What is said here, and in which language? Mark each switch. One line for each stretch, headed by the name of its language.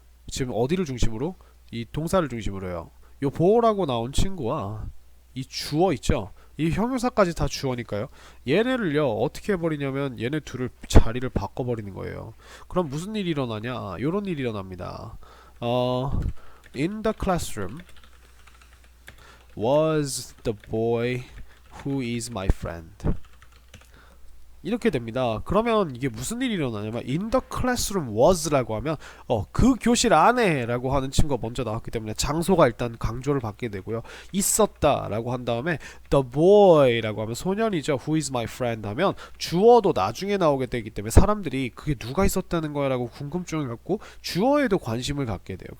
Korean: 지금 어디를 중심으로? 이 동사를 중심으로요. 요 보어라고 나온 친구와 이 주어 있죠? 이 형용사까지 다 주어니까요. 얘네를요 어떻게 해버리냐면 얘네 둘을 자리를 바꿔버리는 거예요. 그럼 무슨 일이 일어나냐? 요런 일이 일어납니다.
English: In the classroom was the boy who is my friend.
Korean: 이렇게 됩니다. 그러면 이게 무슨 일이 일어나냐면
English: in the classroom was
Korean: 라고 하면 그 교실 안에 라고 하는 친구가 먼저 나왔기 때문에 장소가 일단 강조를 받게 되고요. 있었다 라고 한 다음에
English: the boy
Korean: 라고 하면 소년이죠.
English: who is my friend
Korean: 하면 주어도 나중에 나오게 되기 때문에 사람들이 그게 누가 있었다는 거야 라고 궁금증을 갖고 주어에도 관심을 갖게 돼요.